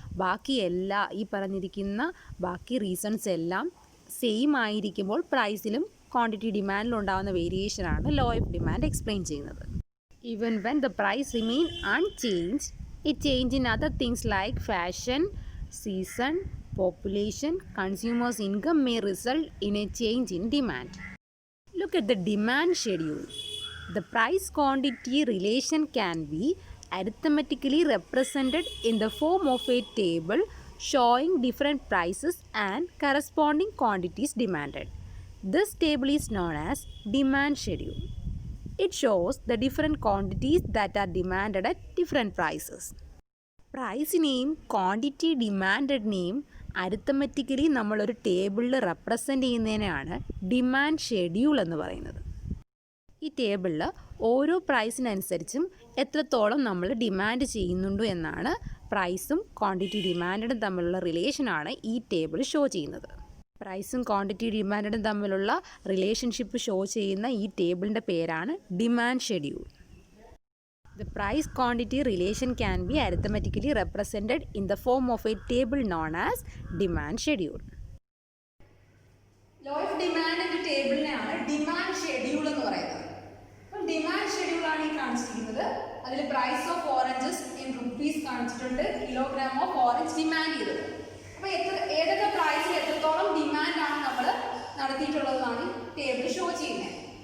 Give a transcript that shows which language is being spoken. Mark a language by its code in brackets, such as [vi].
[ml] ബാക്കി എല്ലാ ഈ പറഞ്ഞിരിക്കുന്ന ബാക്കി റീസൺസ് എല്ലാം സെയിം ആയിരിക്കുമ്പോൾ പ്രൈസിലും ക്വാണ്ടിറ്റി ഡിമാൻഡിലും ഉണ്ടാകുന്ന വേരിയേഷനാണ് ലോ ഓഫ് ഡിമാൻഡ് എക്സ്പ്ലെയിൻ ചെയ്യുന്നത്. [en] Even when the price remain unchanged, it change in other things like fashion, season, population, consumers income may result in a change in demand. Look at the demand schedule. The price quantity relation can be arithmetically represented in the form of a table showing different prices and corresponding quantities demanded. This table is known as demand schedule. It shows the different quantities that are demanded at different prices. [ml] പ്രൈസിനെയും quantity ഡിമാൻഡിനെയും അരിത്തമെറ്റിക്കലി നമ്മളൊരു ടേബിളിൽ represent ചെയ്യുന്നതിനെയാണ് demand schedule എന്ന് പറയുന്നത്. ഈ ടേബിളിൽ ഓരോ പ്രൈസിനനുസരിച്ചും എത്രത്തോളം നമ്മൾ demand ചെയ്യുന്നുണ്ട് എന്നാണ് പ്രൈസും ക്വാണ്ടിറ്റി ഡിമാൻഡും തമ്മിലുള്ള റിലേഷനാണ് ഈ ടേബിൾ ഷോ ചെയ്യുന്നത്. പ്രൈസും ക്വാണ്ടിറ്റി ഡിമാൻഡും തമ്മിലുള്ള റിലേഷൻഷിപ്പ് ഷോ ചെയ്യുന്ന ഈ ടേബിളിൻ്റെ പേരാണ് demand schedule. [en] The price quantity relation can be arithmetically represented in the form of a table known as demand schedule. [ml] Law of ഡിമാൻഡിന്റെ ടേബിളിനെയാണ് demand schedule എന്ന് പറയുന്നത്. അപ്പം ഡിമാൻഡ് ഷെഡ്യൂൾ ആണ് ഈ കാണിച്ചിരിക്കുന്നത്. അതിൽ [en] price of oranges in rupees [ml] കാണിച്ചിട്ടുണ്ട്, [en] kilogram of orange [ml] demand ചെയ്തത്. അപ്പോൾ ഏതൊക്കെ പ്രൈസിൽ എത്രത്തോളം ഡിമാൻഡാണ് നമ്മൾ നടത്തിയിട്ടുള്ളതെന്നാണ് ടേബിൾ ഷോ ചെയ്യുന്നത്.